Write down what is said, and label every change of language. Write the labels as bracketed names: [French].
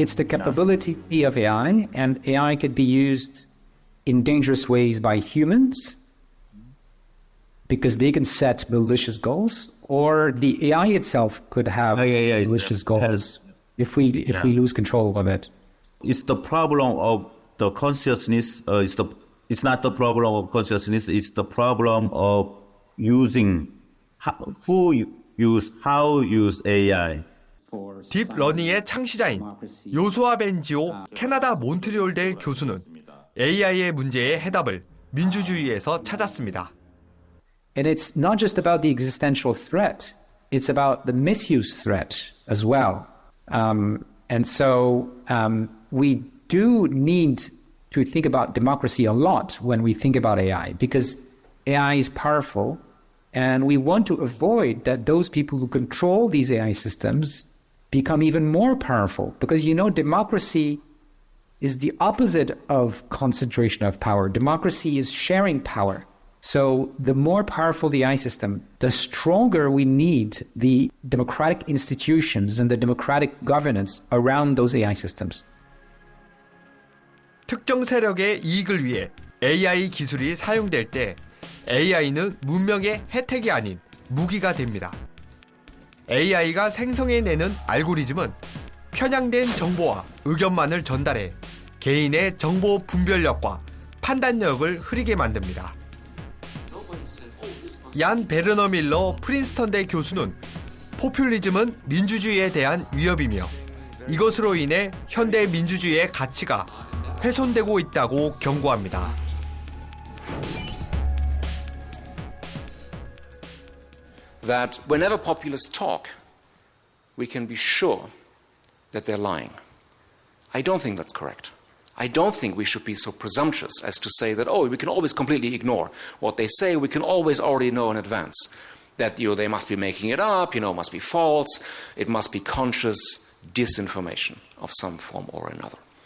[English] It's the capability of AI, and AI could be used in dangerous ways by humans because they can set malicious goals, or the AI itself could have malicious goals if we lose control of it. It's the problem of the consciousness. It's not the problem of consciousness. It's the problem of using how use AI. [Korean] 딥러닝의 창시자인 요수아 벤지오 캐나다 몬트리올대 교수는 AI의 문제의 해답을 민주주의에서 찾았습니다. [English] And it's not just about the existential threat, it's about the misuse threat as well. And so we do need to think about democracy a lot when we think about AI, because AI is powerful, and we want to avoid that those people who control these AI systems become even more powerful. Because, you know, democracy is the opposite of concentration of power. Democracy is sharing power. So the more powerful the AI system, the stronger we need the democratic institutions and the democratic governance around those AI systems. [Korean] 특정 세력의 이익을 위해 AI 기술이 사용될 때 AI는 문명의 혜택이 아닌 무기가 됩니다. AI가 생성해내는 알고리즘은 편향된 정보와 의견만을 전달해 개인의 정보 분별력과 판단력을 흐리게 만듭니다. 얀 베르너 밀러 프린스턴대 교수는 포퓰리즘은 민주주의에 대한 위협이며 이것으로 인해 현대 민주주의의 가치가 훼손되고 있다고 경고합니다. [English] That whenever populists talk, we can be sure that they're lying. I don't think that's correct. I don't think we should be so presumptuous as to say that, oh, we can always completely ignore what they say. We can always already know in advance that, they must be making it up, it must be false, it must be conscious disinformation of some form or another.